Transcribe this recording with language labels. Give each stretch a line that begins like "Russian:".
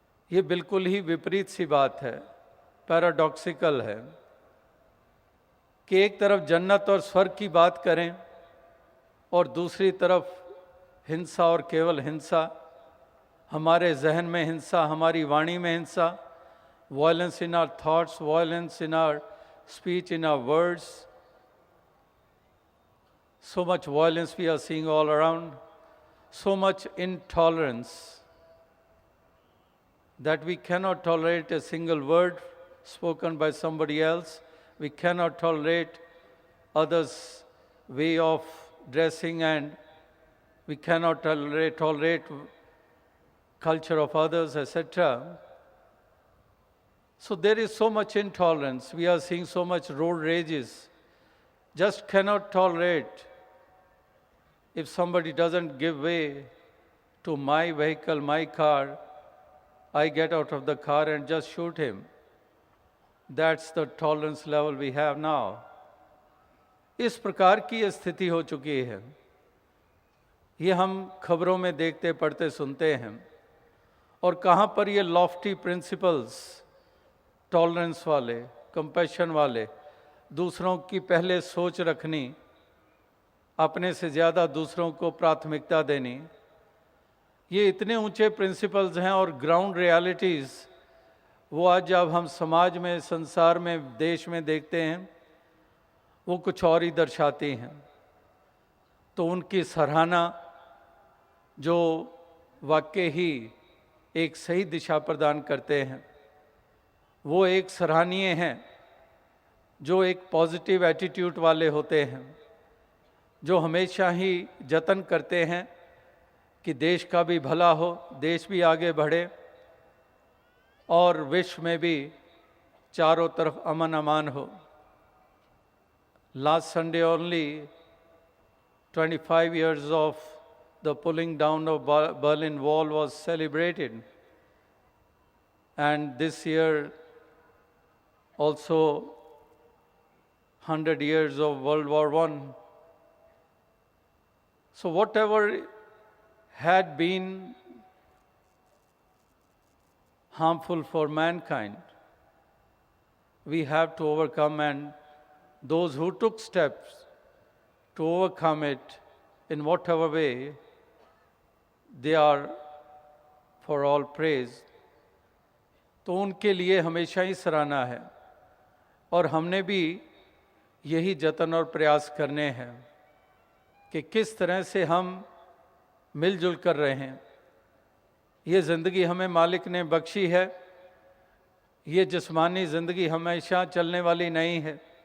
Hindi: ये बिल्कुल ही विपरीत सी बात है, पैराडॉक्सिकल है कि एक तरफ जन्नत और स्वर्ग की बात करें और दूसरी तरफ हिंसा और केवल हिंसा, हमारे जहन में हिंसा, हमारी वाणी में हिंसा,
English: Violence in our thoughts, violence in our speech, in our words. So much violence we are seeing all around, so much intolerance that we cannot tolerate a single word spoken by somebody else. We cannot tolerate others' way of dressing, and we cannot tolerate culture of others, etc. So there is so much intolerance. We are seeing so much road rages. Just cannot tolerate if somebody doesn't give way to my vehicle, my car, I get out of the car and just shoot him. That's the tolerance level we have now.
Hindi: इस प्रकार की ये स्थिति हो चुकी है। ये हम खबरों में देखते पढ़ते सुनते हैं। और कहाँ पर ये लॉफ्टी प्रिंसिपल्स, टॉलरेंस वाले, कंपैशन वाले, दूसरों की पहले सोच रखनी, अपने से ज़्यादा दूसरों को प्राथमिकता देनी, ये इतने ऊंचे प्रिंसिपल्स हैं और ग्राउंड रियलिटीज़ वो आज जब हम समाज में, संसार में, देश में देखते हैं वो कुछ और ही दर्शाती हैं। तो उनकी सराहना जो वाकई ही एक सही दिशा प्रदान करते हैं, वो एक सराहनीय हैं, जो एक पॉजिटिव एटीट्यूड वाले होते हैं, जो हमेशा ही जतन करते हैं कि देश का भी भला हो, देश भी आगे बढ़े और विश्व में भी चारों तरफ अमन अमान हो।
English: Last Sunday only, 25 years of the pulling down of Berlin Wall was celebrated, and this year also 100 years of World War I. So whatever had been harmful for mankind, we have to overcome, and those who took steps to overcome it in whatever way, they are for all praise.
Hindi: तो उनके लिए हमेशा ही सराहना है और हमने भी यही जतन और प्रयास करने हैं कि किस तरह से हम मिलजुल कर रहे हैं। ये ज़िंदगी हमें मालिक ने बख्शी है, ये जिस्मानी ज़िंदगी हमेशा चलने वाली नहीं है।